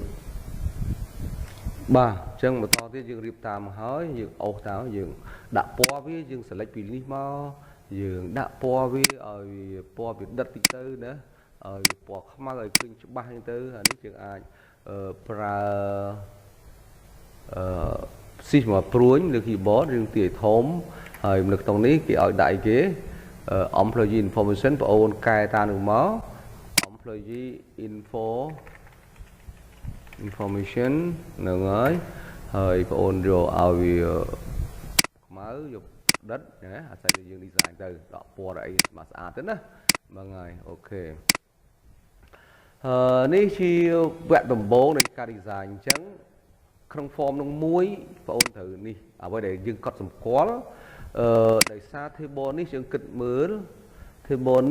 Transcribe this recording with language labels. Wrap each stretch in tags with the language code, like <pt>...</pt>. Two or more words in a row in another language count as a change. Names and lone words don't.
<km>បាទអញ្ចឹងបន្តទៀតយើងរៀបតាមហើយយើងអូសតាមយើងដាក់ពណ៌វាយើង select ពីនេះមកយើងដាក់ពណ៌វាឲ្យពណ៌វាដិតតិចទៅណាឲ្យពណ៌ខ្មៅឲ្យឃើញច្បាស់ហ្នឹងទៅអានេះយើងអាចប្រើស៊ីសមកព្រួញលើ keyboard យើងទាញធំហើយនៅក្នុងនេះគេឲ្យដាក់អីគេ</km> <en>employee information</en> <km>បងអូនកែតាមនឹងមក employee information ហ្នឹងហើយបងអូនយកឲ្យវាខ្មៅយកដិតណាអាស្រ័យលើយើង design ទៅដកពណ៌អីមកស្អាតទៅណាហ្នឹងហើយអូខេ នេះជាវគ្គដំបូងនៃការ design អញ្ចឹងក្នុង form នឹងមួយបងអូនត្រូវនេះអ្វីដែលយើងកត់សម្គាល់ដោយសារ table នេះយើងគិតមើល table នេះ</km>